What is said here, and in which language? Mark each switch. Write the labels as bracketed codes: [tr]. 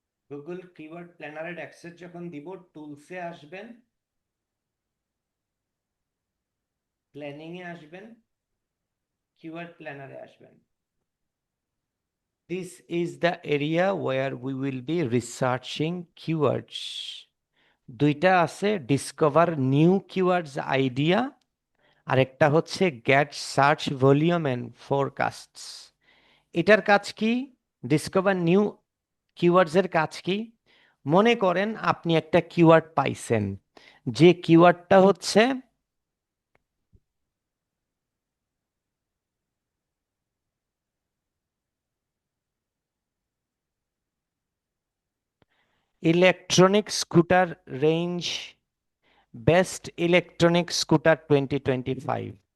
[bn] Google keyword প্ল্যানারের access যখন দিব, টুলসে আসবেন, প্ল্যানিং এ আসবেন, কিওয়ার্ড প্ল্যানারে আসবেন। [en] This is the area where we will be researching keywords. [bn] দুইটা আছে, ডিসকভার নিউ কিওয়ার্ডস আইডিয়া, আর একটা হচ্ছে গেট সার্চ ভলিউম এন্ড ফোরকাস্টস। এটার কাজ কি? ডিসকভার নিউ কিওয়ার্ডস এর কাজ কি? মনে করেন আপনি একটা কিওয়ার্ড পাইছেন, যে কিওয়ার্ডটা হচ্ছে electronic scooter range, best electronic scooter 2025।